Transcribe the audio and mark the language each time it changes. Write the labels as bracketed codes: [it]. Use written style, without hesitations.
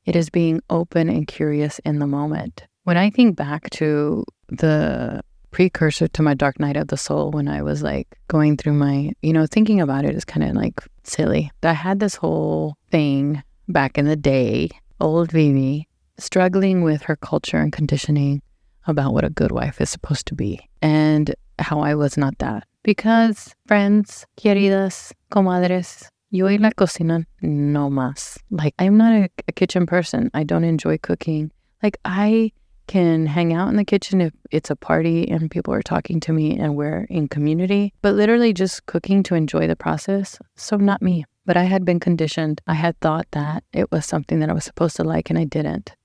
[en] It is being open and curious in the moment. When I think back to the precursor to my dark night of the soul, when I was like going through my, thinking about it is kind of like silly. I had this whole thing back in the day, old Vivi, struggling with her culture and conditioning about what a good wife is supposed to be and how I was not that. Because, friends, [es] queridas, comadres, yo y la cocina no más. [en] Like, I'm not a kitchen person. I don't enjoy cooking. Like, I can hang out in the kitchen if it's a party and people are talking to me and we're in community, but literally just cooking to enjoy the process. So not me. But I had been conditioned. I had thought that it was something that I was supposed to like and I didn't.